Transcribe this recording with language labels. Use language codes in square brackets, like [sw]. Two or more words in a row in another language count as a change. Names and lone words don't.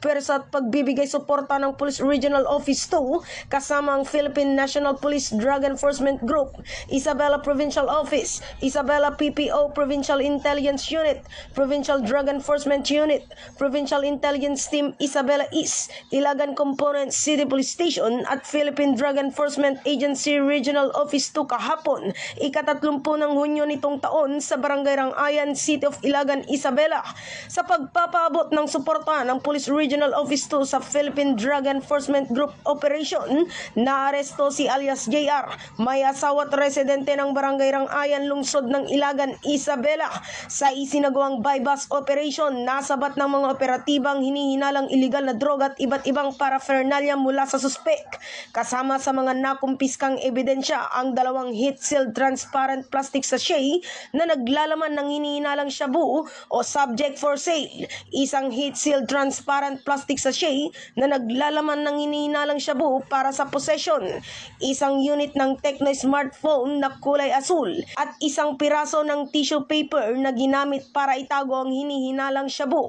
[tl] pwersa at pagbibigay suporta ng Police Regional Office 2 kasama ang Philippine National Police Drug Enforcement Group, Isabela Provincial Office, Isabela PPO Provincial Intelligence Unit, Provincial Drug Enforcement Unit, Provincial Intelligence Team Isabela East, Ilagan Component City Police Station at Philippine Drug Enforcement Agency Regional Office 2 kahapon, ika-30 ng Hunyo nitong taon sa Barangay Rangayan, City of Ilagan, Isabela. Sa pagpapaabot ng suporta ng Police Regional Office 2 sa Philippine Drug Enforcement Group Operation, naaresto si alias JR, may asawa at residente ng Barangay Rangayan, lungsod ng Ilagan, Isabela. Sa isinagawang [en] bypass operation, [tl] nasabat ng mga operatibang hinihinalang iligal na droga at iba't ibang paraphernalia mula sa suspek. Kasama sa mga nakumpiskang ebidensya ang dalawang [en] heat-sealed transparent plastic sachet [tl] na naglalaman ng hinihinalang shabu o [en] subject for sale, [tl] isang [en] heat-sealed transparent plastic sachet [tl] na naglalaman ng hinihinalang shabu para sa possession, isang unit ng Tecno smartphone na kulay asul at isang piraso ng [en] tissue paper [tl] na ginamit para itago ang hinihinalang shabu.